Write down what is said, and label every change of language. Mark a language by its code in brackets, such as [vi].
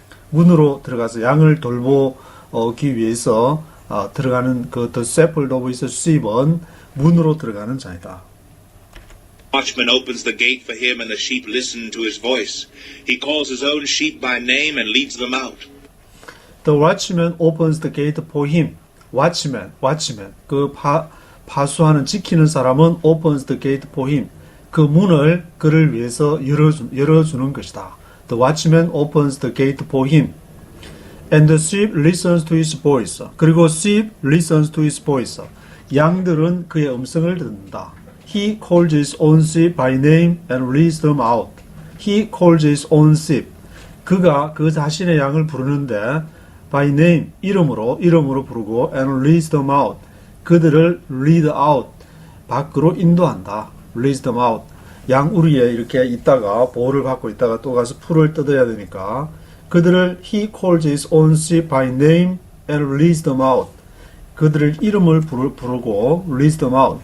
[ko] 문으로 들어가서 양을 돌보기 위해서 들어가는 [en] the shepherd of his sheep [ko] 은 문으로 들어가는 자이다. [en] Watchman opens the gate for him and the sheep listen to his voice. He calls his own sheep by name and leads them out. The watchman opens the gate for him. watchman. [ko] 그 파수하는 지키는 사람은 [en] opens the gate for him. [ko] 그 문을 그를 위해서 열어주는 것이다. [en] The watchman opens the gate for him. And the sheep listens to his voice. [ko] 그리고 [en] sheep listens to his voice. [ko] 양들은 그의 음성을 듣는다. [en] He calls his own sheep by name and leads them out. He calls his own sheep. [ko] 그가 그 자신의 양을 부르는데 [en] by name, [ko] 이름으로 부르고 [en] and leads them out. [ko] 그들을 lead out, 밖으로 인도한다. [en] leads them out. [ko] 양 우리에 이렇게 있다가 보호를 받고 있다가 또 가서 풀을 뜯어야 되니까 그들을 [en] he calls his own sheep by name and leads them out. [ko] 그들을 이름을 부르고 [en] leads them out.